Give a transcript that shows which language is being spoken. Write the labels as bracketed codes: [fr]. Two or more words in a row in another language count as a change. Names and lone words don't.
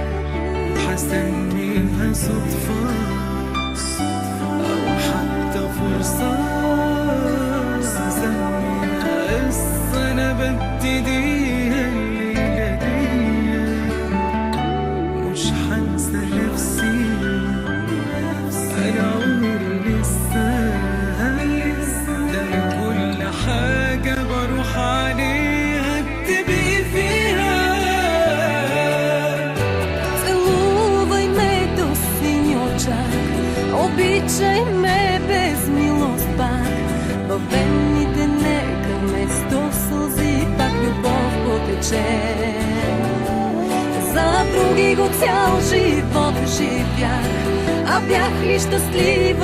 [ar] حسنيها صدفه او حتى فرصه، أنا ببتديها الليلة دي. مش حنسى نفسي، أنا عمري لسه ده كل حاجة بروح عليها بتبقي فيها. [bg] Целувай ме до сини очак, обичай ме без милост пак. Във венните нека вместо сълзи пак любов потече. За други го цял живот живях, а бях ли щастлива?